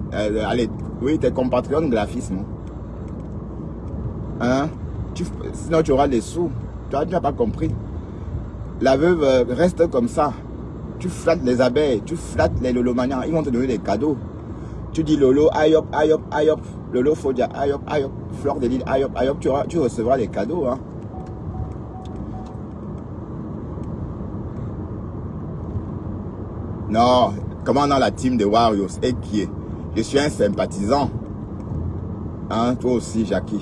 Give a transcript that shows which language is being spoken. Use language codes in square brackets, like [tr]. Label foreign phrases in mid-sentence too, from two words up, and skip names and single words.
[fr] Allez, oui, tes compatriotes graphistes, non? Hein? Sinon tu auras des sous. Tu n'as pas compris. La veuve reste comme ça. Tu flattes les abeilles, tu flattes les lolomanians, ils vont te donner des cadeaux. Tu dis Lolo, ayop, ayop, ayop. Lolo Fodia, ayop, ayop. Fleur de l'île, ayop, ayop. Tu recevras des cadeaux. Hein. Non, comment dans la team des Warriors et qui est? Je suis un sympathisant. Hein, toi aussi, Jackie.